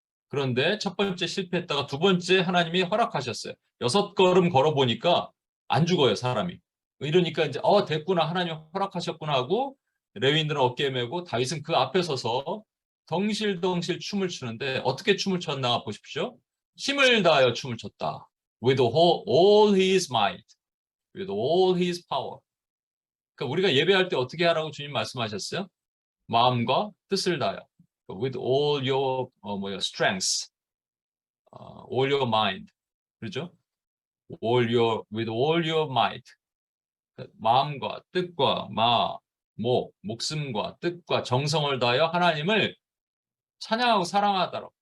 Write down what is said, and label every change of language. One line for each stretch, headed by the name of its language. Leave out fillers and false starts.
Korean: 그런데 첫 번째 실패했다가 두 번째 하나님이 허락하셨어요. 6걸음 걸어보니까 안 죽어요, 사람이. 이러니까 이제 됐구나, 하나님 허락하셨구나 하고 레위인들은 어깨에 메고 다윗은 그 앞에 서서 덩실덩실 춤을 추는데 어떻게 춤을 췄나 보십시오. 힘을 다하여 춤을 췄다.
English: With all his might, with all his power.
Korean: 그러니까 우리가 예배할 때 어떻게 하라고 주님 말씀하셨어요? 마음과 뜻을 다하여.
English: With all your strength, all your mind,
Korean: 그렇죠?
English: With all your might,
Korean: 마음과 뜻과 목숨과 뜻과 정성을 다하여 하나님을 찬양하고 사랑하도록.